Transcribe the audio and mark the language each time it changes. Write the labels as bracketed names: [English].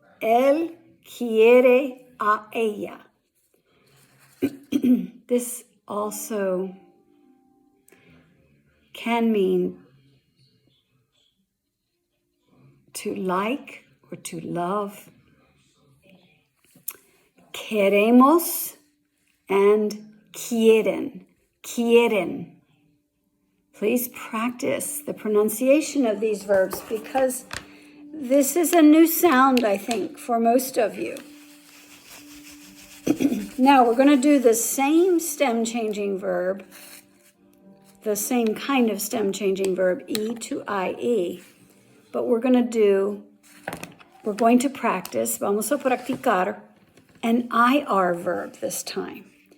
[Spanish] Él quiere a ella. [English] This also can mean to like or to love. [Spanish] Queremos and quieren. Quieren. [English] Please practice the pronunciation of these verbs because this is a new sound, I think, for most of you. Now we're going to do the same stem changing verb, the same kind of stem changing verb, E to IE, but we're going to practice, [Spanish] vamos a practicar, [English] an IR verb this time.